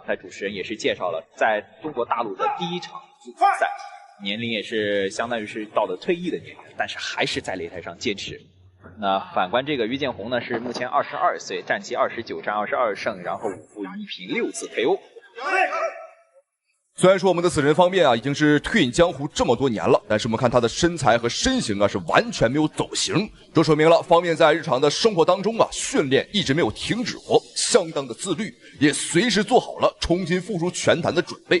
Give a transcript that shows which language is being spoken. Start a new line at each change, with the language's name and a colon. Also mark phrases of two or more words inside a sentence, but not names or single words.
Chinese: 在主持人也是介紹了，在中國大陸的第一場比賽，年齡也是相當於是到了退役的年齡，但是還是在擂台上堅持。那反觀這個於建宏呢，是目前22歲，戰績29戰22勝，然後5負1平6次 KO。雖然說我們的死神方面已經是退隱江湖這麼多年了，但是我們看他的身材和身形是完全沒有走形，這說明了方面在日常的生活當中訓練一直沒有停止過，相當的自律，也隨時做好了重新復出拳壇的準備。